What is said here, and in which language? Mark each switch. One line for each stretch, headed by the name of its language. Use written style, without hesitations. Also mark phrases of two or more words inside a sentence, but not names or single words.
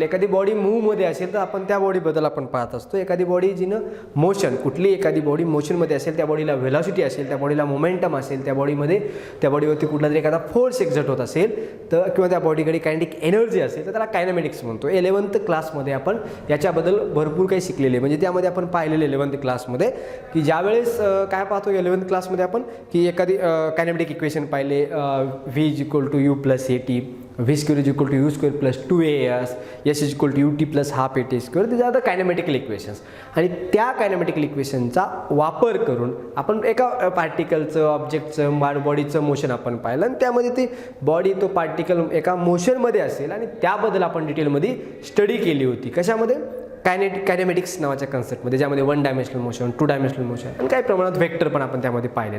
Marathi: एखादी बॉडी मूवमध्ये असेल तर आपण त्या बॉडीबद्दल आपण पाहत असतो. एखादी बॉडी जिनं मोशन, कुठली एखादी बॉडी मोशनमध्ये असेल, त्या बॉडीला व्हेलॉसिटी असेल, त्या बॉडीला मोमेंटम असेल, त्या बॉडीवरती कुठला तरी एखादा
English: force exert
Marathi: होत असेल तर किंवा त्या बॉडीकडे
English: kinetic energy
Marathi: असेल तर त्याला कायनेमॅटिक्स म्हणतो. 11th क्लासमध्ये आपण याच्याबद्दल भरपूर काही शिकलेले, म्हणजे त्यामध्ये आपण पाहिलेले 11th क्लासमध्ये की ज्यावेळेस काय पाहतो 11th क्लासमध्ये आपण की एखादी
English: kinematic equation
Marathi: पाहिले,
English: V = U + AT, V² = U² + 2AS, S = UT + ½ AT².
Marathi: ते झालं
English: kinematical equations.
Marathi: आणि त्या कायनेमॅटिकल इक्वेशनचा वापर करून आपण एका पार्टिकलचं, ऑब्जेक्टचं, बॉडीचं मोशन आपण पाहिलं आणि त्यामध्ये ते बॉडी, तो पार्टिकल एका मोशनमध्ये असेल आणि त्याबद्दल आपण डिटेलमध्ये स्टडी केली होती. कशामध्ये? कायनेमॅटिक्स नावाच्या कन्सेप्टमध्ये, ज्यामध्ये
English: 1 dimensional motion, 2 dimensional motion
Marathi: आणि काही प्रमाणात वेक्टर पण आपण त्यामध्ये पाहिलेले.